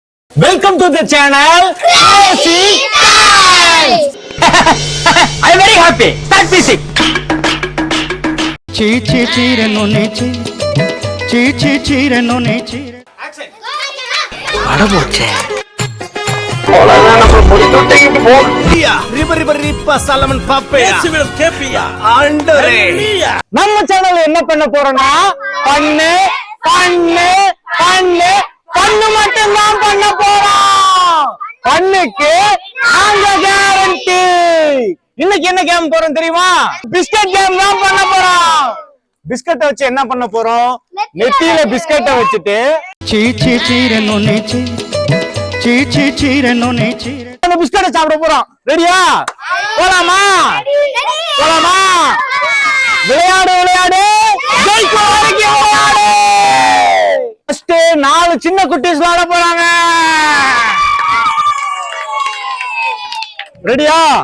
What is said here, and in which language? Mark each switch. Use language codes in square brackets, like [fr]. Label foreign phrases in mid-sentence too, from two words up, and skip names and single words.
[en] welcome to the channel Crazy Times. I am very happy. Start music. [te] చీ చీ చీరను నేచి చీ చీ చీరను నేచి [ta] அடமோச்சே நம்ம சேனல் என்ன பண்ண போறோம்னா பண்ணு பண்ணு பண்ணு பண்ணு மட்டும் தான் பண்ண போறோம். பண்ணுக்கு நாங்க கேரண்டி. இன்னைக்கு என்ன கேம் போறோம் தெரியுமா? பிஸ்கட் கேம் தான் பண்ண போறோம். பிஸ்கட்டை வச்சு என்ன பண்ண போறோம்? நெத்தியில பிஸ்கட்டை வச்சுட்டு [te] చీ చీ చీరను నేచి చీ చీ చీరను నేచి [ta] அந்த பிஸ்கட்டை சாப்பிட போறோம். ரெடியா? போலாமா? போலாமா? விளையாடு விளையாடு ஜெயிக்கும் வரைக்கும் விளையாடு. ஃபர்ஸ்ட் 4 சின்ன குட்டீஸ் விளையாட போறாங்க. ரெடியா?